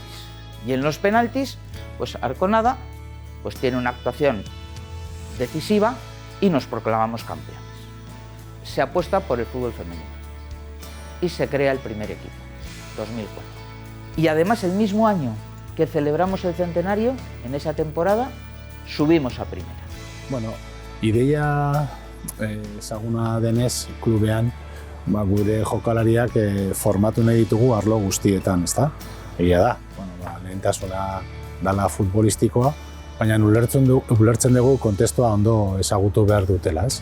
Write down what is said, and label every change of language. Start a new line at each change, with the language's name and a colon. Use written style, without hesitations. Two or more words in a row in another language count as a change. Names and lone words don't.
Spanish: Y en los penaltis, pues Arconada pues tiene una actuación decisiva y nos proclamamos campeones. Se apuesta por el fútbol femenino y se crea el primer equipo, 2004. Y además el mismo año que celebramos el centenario, en esa temporada, subimos a primera.
Basque: Bueno, ideia ezaguna denez klubean gure jokalariak formatu nahi ditugu arlo guztietan, ezta? Egia da, lehentasuna dala futbolistikoa, baina ulertzen dugu kontestua ondo ezagutu behar dutela, ez?